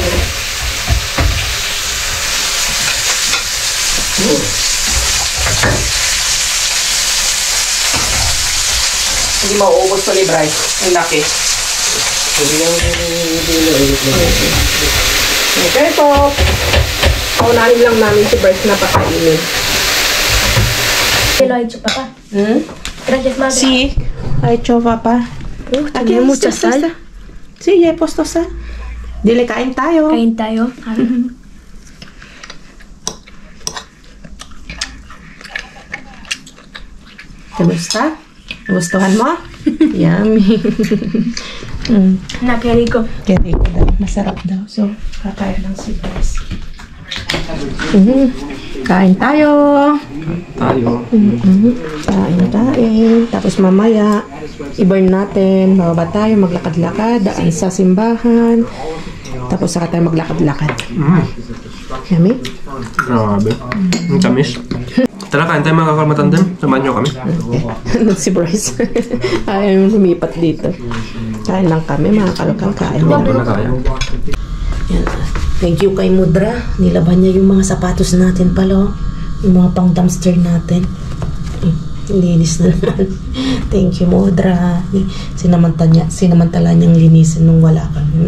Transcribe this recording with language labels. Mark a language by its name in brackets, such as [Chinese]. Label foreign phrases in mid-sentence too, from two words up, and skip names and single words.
[Filipino] Hindi mauubos to ni Bryce. Ang laki. Okay po. Paunahin lang namin si Bryce na pakainin. [Spanish] Te lo ha dicho papá. Gracias, madre. Sí, ha hecho papá. Tiene mucha sal. Sí, ya he puesto sal. Dile, [Filipino] kain tayo. Kain tayo. [Spanish] Te gusta? [Filipino] Gustuhan mo? Yummy. Na, [Spanish] qué rico. Qué rico [Filipino] daw. Masarap daw. So, kakain lang si Bryce. Kain tayo. Kain. Tapos mamaya, i-burn natin. Bababa tayo, maglakad-lakad. Daan sa simbahan. Tapos saka tayo maglakad-lakad. Yummy? Grabe. Ang tamis. Tara, kain tayo mga kalmatandem. Samahan nyo kami. Si Bryce. Ayaw lumipat dito. Kain lang kami, mga kalokal. Kain lang. Ano na kaya? Yan. Thank you kay Mudra. Nilaban niya yung mga sapatos natin pala. Yung mga pang dumpster natin. Linis na naman. Thank you, Mudra. Sinamantala niyang linisin nung wala kami.